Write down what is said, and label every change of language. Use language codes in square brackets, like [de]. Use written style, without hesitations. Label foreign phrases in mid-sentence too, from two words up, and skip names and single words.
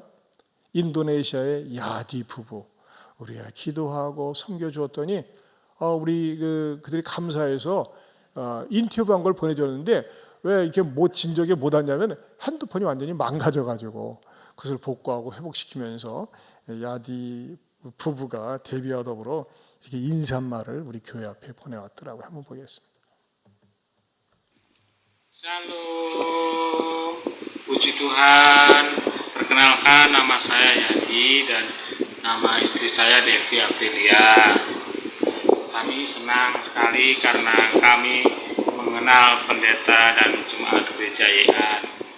[ko] 인도네시아의 야디 부부 우리가 기도하고 섬겨 주었더니 우리 그들이 감사해서 인터뷰한 걸 보내줬는데 왜 이렇게 진적에 못 왔냐면 핸드폰이 완전히 망가져가지고 그것을 복구하고 회복시키면서 야디 부부가 데뷔와 더불어 이렇게 인사말을 우리 교회 앞에 보내왔더라고요. 한번 보겠습니다. [id] Shalom, puji Tuhan. Perkenalkan nama saya Yadi dan nama istri saya Devi Aprilia. Kami senang sekali karena kami mengenal pendeta dan jemaat gereja YEAN.